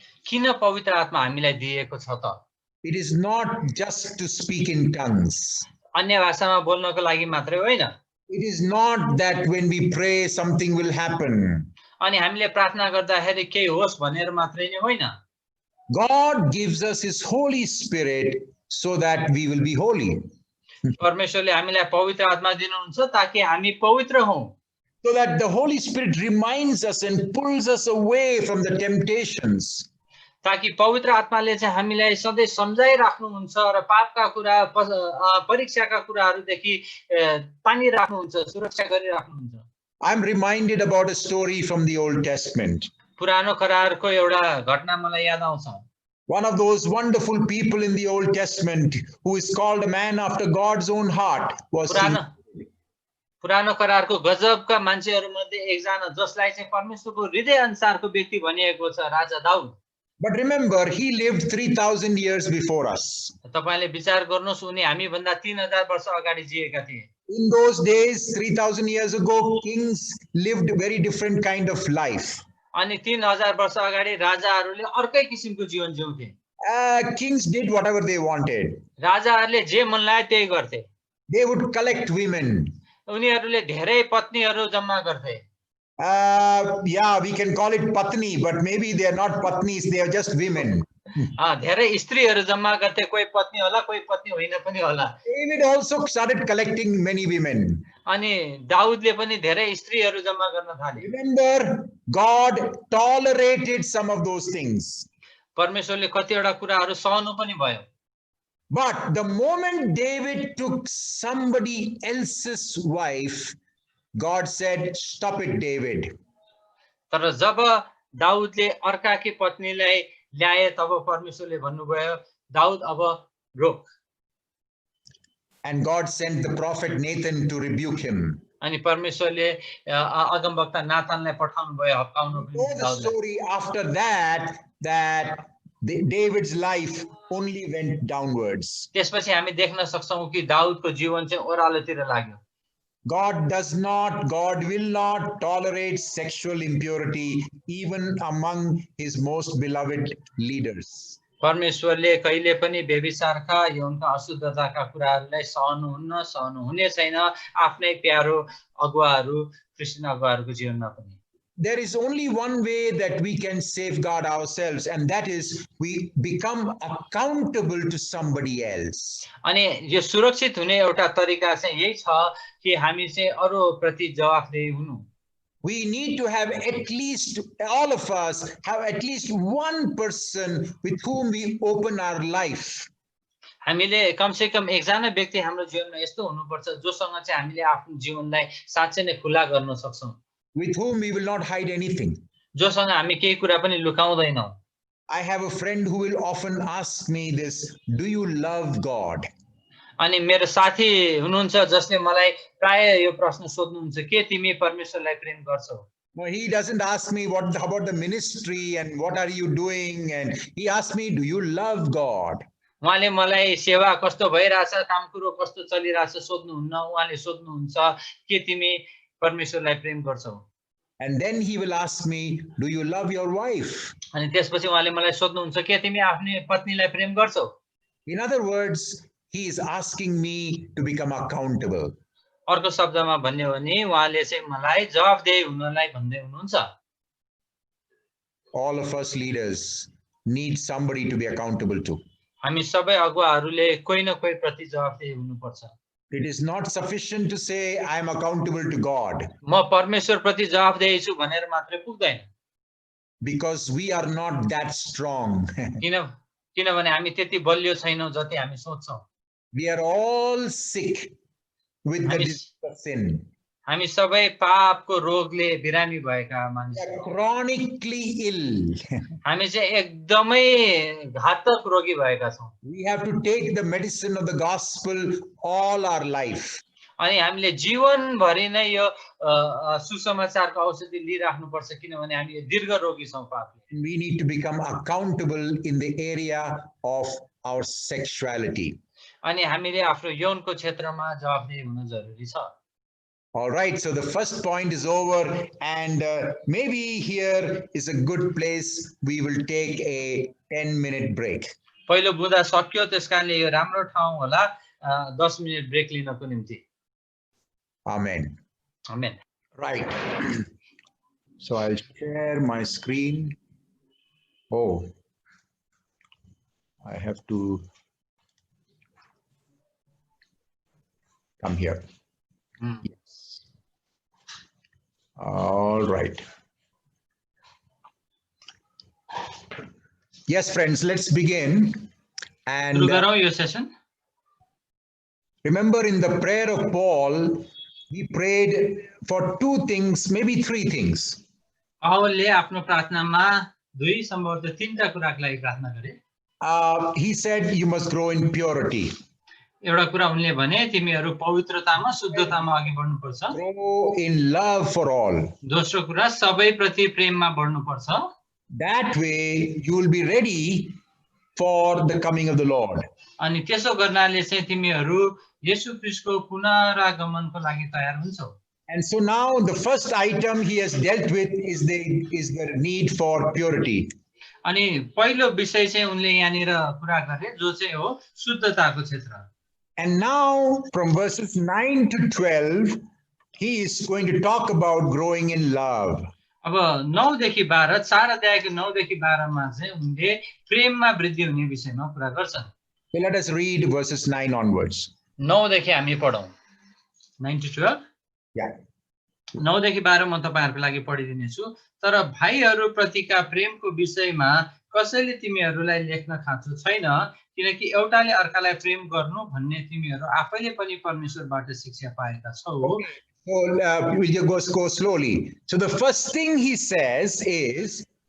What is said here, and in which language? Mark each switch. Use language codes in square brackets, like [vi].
[ne] किन पवित्र आत्मा हामीलाई दिएको छ त? [en] It is not just to speak in tongues. [ne] अन्य भाषामा बोल्नको लागि मात्रै होइन। [en] It is not that when we pray something will happen. [ne] अनि हामीले प्रार्थना गर्दाखेरि केही होस् भनेर मात्रै नै होइन। [en] God gives us his Holy Spirit so that we will be holy. [ne] परमेश्वरले हामीलाई पवित्र आत्मा दिनुहुन्छ ताकि हामी पवित्र हौं। [en] So that the Holy Spirit reminds us and pulls us away from the temptations. [ne] ताकि पवित्र आत्माले चाहिँ हामीलाई सधैँ सम्झाइराख्नुहुन्छ र पापका कुरा, परीक्षाका कुराहरूदेखि तानिराख्नुहुन्छ, सुरक्षा गरिराख्नुहुन्छ। [en] I'm reminded about a story from the Old Testament. [ne] पुरानो करारको एउटा घटना मलाई याद आउँछ। [en] One of those wonderful people in the Old Testament who is called a man after God's own heart was [ne] पुरानो करारको गजबका मान्छेहरूमध्ये एकजना जसलाई चाहिँ परमेश्वरको हृदय अनुसारको व्यक्ति भनिएको छ, राजा Daud. [en] But remember, he lived 3,000 years before us. [ne] तपाईले विचार गर्नुस्, उनी हामी भन्दा 3000 वर्ष अगाडि जिएका थिए। [en] In those days, 3,000 years ago, kings lived a very different kind of life. [ne] अनि 3000 वर्ष अगाडि राजाहरूले अर्कै किसिमको जीवन जिउँथे। [en] Kings did whatever they wanted. [ne] राजाहरूले जे मन लाग्यो त्यही गर्थे। [en] They would collect women. [ne] उनीहरूले धेरै पत्नीहरू जम्मा गर्थे। [en] Yeah, we can call it patni, but maybe they are not patnis, they are just women. [ne] धेरै स्त्रीहरू जम्मा गर्थे, कोही पत्नी होला, कोही पत्नी होइन पनि होला। [en] David also started collecting many women. [ne] अनि दाउदले पनि धेरै स्त्रीहरू जम्मा गर्न थाले। [en] Remember, God tolerated some of those things. [ne] परमेश्वरले कतिवटा कुराहरू सहनु पनि भयो। [en] But the moment David took somebody else's wife, God said, stop it, David. [ne] तर जब दाउदले अर्काकी पत्नीलाई ल्याए तब परमेश्वरले भन्नुभयो, दाउद अब रोक। [en] And God sent the prophet Nathan to rebuke him. [ne] अनि परमेश्वरले अगमवक्ता नातानलाई पठाउनु भयो हप्काउनु पनि [en] The [ne] दाउदलाई। [en] story after that David's life only went downwards. [ne] त्यसपछि हामी देख्न सक्छौं कि दाउदको जीवन चाहिँ ओह्रालोतिर लाग्यो। [en] God will not tolerate sexual impurity even among his most beloved leaders. [ne] परमेश्वरले कहिले पनि व्यभिचारका यौनका अशुद्धताका कुराहरूलाई सहनु हुने छैन आफ्नै प्यारो अगुवाहरू, क्रिस्चियन अगुवाहरूको जीवनमा पनि। [en] there is only one way that we can safeguard ourselves, and that is we become accountable to somebody else. [ne] अनि यो सुरक्षित हुने एउटा तरिका चाहिँ यही छ कि हामी चाहिँ अरूप्रति जवाफदेही हुनु। [en] We need to have at least, all of us have at least one person with whom we open our life. [ne] हामीले कमसे कम एकजना व्यक्ति हाम्रो जीवनमा यस्तो हुनुपर्छ जोसँग चाहिँ हामीले आफ्नो जीवनलाई साँच्चै नै खुला गर्न सक्छौं, [en] with whom we will not hide anything. [ne] जोसँग हामी केही कुरा पनि लुकाउँदैनौं। [en] I have a friend who will often ask me this, do you love God? [ne] अनि मेरो साथी हुनुहुन्छ जसले मलाई प्राय यो प्रश्न सोध्नुहुन्छ, के तिमी परमेश्वरलाई प्रेम गर्छौ? [en] No, he doesn't ask me what about the ministry and what are you doing, and he asks me, do you love God? [ne] उहाँले मलाई सेवा कस्तो भइराछ, काम कुरो कस्तो चलिराछ सोध्नुहुन्न, उहाँले सोध्नुहुन्छ के तिमी परमेश्वरलाई प्रेम गर्छौ? [en] And then he will ask me, do you love your wife? [ne] अनि त्यसपछि उहाँले मलाई सोध्नुहुन्छ के तिमी आफ्नो पत्नीलाई प्रेम गर्छौ? [en] In other words, he is asking me to become accountable. [ne] अर्को शब्दमा भन्ने हो भने उहाँले चाहिँ मलाई जवाफदेही हुनलाई भन्दै हुनुहुन्छ। [en] All of us leaders need somebody to be accountable to. [ne] हामी सबै अगुवाहरूले कोही न कोही प्रति जवाफदेही हुनुपर्छ। [en] It is not sufficient to say I am accountable to God, [ne] म परमेश्वर प्रति जवाफदेही छु भनेर मात्रै पुग्दैन, [en] because we are not that strong. [ne] किनभने हामी त्यति बलियो छैनौं जति हामी सोच्छौं। [en] We are all sick with the disease of sin. [ne] हामी सबै पापको रोगले बिरामी भएका [en] We [ne] मानिसहरू, [en] are chronically ill. [ne] हामी चाहिँ एकदमै घातक रोगी भएका छौं। [en] We have to take the medicine of the gospel all our life. [ne] अनि हामीले जीवनभरि नै यो सुसमाचारको औषधि लिइराख्नुपर्छ किनभने हामी यो दीर्घ रोगी छौं पापले। [en] We need to become accountable in the area of our sexuality. [ne] अनि हामीले आफ्नो यौनको क्षेत्रमा जवाफदेही हुन जरुरी छ। [en] All right, so the first point is over, and maybe here is a good place. We will take a 10-minute break. [ne] पहिलो बुँदा सक्यो, त्यसकारणले यो राम्रो ठाउँ होला 10 मिनेट ब्रेक लिनको निम्ति। [en] Amen. [ne] Amen. [en] Right. So I'll share my screen. Oh, I have to come here. Yes. All right. Yes, friends, let's begin. And [ne] सुरु गरौँ यो session. [en] remember, in the prayer of Paul, he prayed for two things, maybe three things. [ne] पावलले आफ्नो प्रार्थनामा दुई सम्भवतः तीनटा कुराको लागि प्रार्थना गरे। [en] He said, you must grow in purity. [ne] एउटा कुरा उनले भने तिमीहरू पवित्रतामा शुद्धतामा अघि बढ्नुपर्छ। [en] Grow in love for all. [ne] दोस्रो कुरा सबै प्रति प्रेममा बढ्नुपर्छ। [en] That way you will be ready for the coming of the Lord. [ne] अनि त्यसो गर्नाले चाहिँ तिमीहरू येशू ख्रीष्टको पुनरागमनको लागि तयार हुन्छौ। [en] And so now the first item he has dealt with is the need for purity. [ne] अनि पहिलो विषय चाहिँ उनले यहाँनिर कुरा गरे जो चाहिँ हो शुद्धताको क्षेत्र। [en] And now from verses 9 to 12 he is going to talk about growing in love. [ne] अब 9 देखि 12 4 अध्यायको 9 देखि 12 मा चाहिँ उनले प्रेममा वृद्धि हुने विषयमा कुरा गर्छन्। [en] So let us read verses 9 onwards. [ne] 9 देखि हामी पढौं। [en] 9 to 12। Yeah. [ne] 9 देखि 12 म तपाईहरुको लागि पढिदिने छु। तर भाइहरु प्रतिका प्रेमको विषयमा कसैले तिमीहरुलाई लेख्न खाँचो छैन, किनकि एउटाले अर्कालाई प्रेम गर्नु भन्ने तिमीहरु आफैले पनि परमेश्वरबाट शिक्षा पाएका छौ। [en] So we just go slowly. So the first thing he says is,